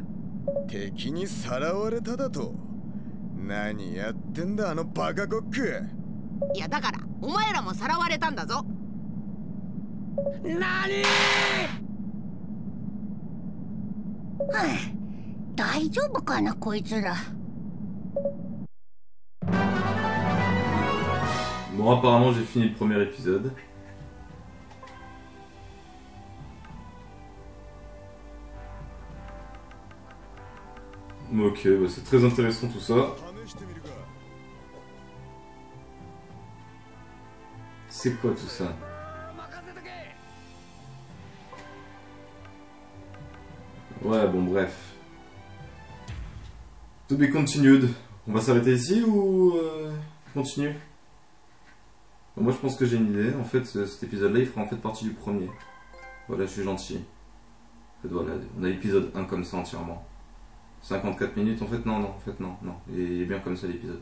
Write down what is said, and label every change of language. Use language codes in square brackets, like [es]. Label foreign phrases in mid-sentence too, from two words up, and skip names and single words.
[ja] 敵にさらわれただと？何やってんだあのバカコック。いやだからお前らもさらわれたんだぞ。なに？はあ、大丈夫かなこいつら。 [fr] Bon, apparemment, j'ai fini le premier épisode. Ok, bah c'est très intéressant tout ça. C'est quoi tout ça? Ouais, bon, bref. [en] To be continued. [fr] On va s'arrêter ici ou continue? Moi je pense que j'ai une idée. En fait, cet épisode-là, il fera en fait partie du premier. Voilà, je suis gentil. En fait, voilà, on a l'épisode 1 comme ça entièrement. 54 minutes, en fait, non. Il est bien comme ça l'épisode.